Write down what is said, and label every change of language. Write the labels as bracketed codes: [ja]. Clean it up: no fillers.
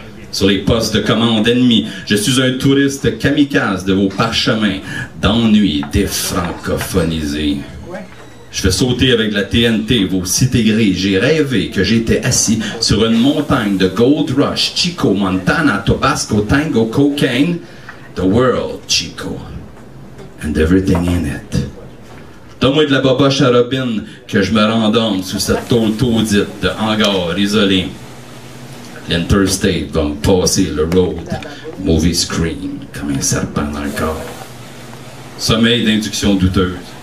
[fr] Sur les postes de commande ennemis, je suis un touriste kamikaze de vos parchemins d'ennui défrancophonisés. Je fais sauter avec la TNT vos cités grises. J'ai rêvé que j'étais assis sur une montagne de Gold Rush, Chico, Montana, Tabasco, Tango, Cocaine. [en] The world, Chico, and everything in it. [fr] Donne-moi de la boboche à Robin que je me rendorme sous cette tôle taudite de hangar isolé. L'Interstate va me passer le [en] road, movie screen, [fr] comme un serpent dans le corps. Sommeil d'induction douteuse.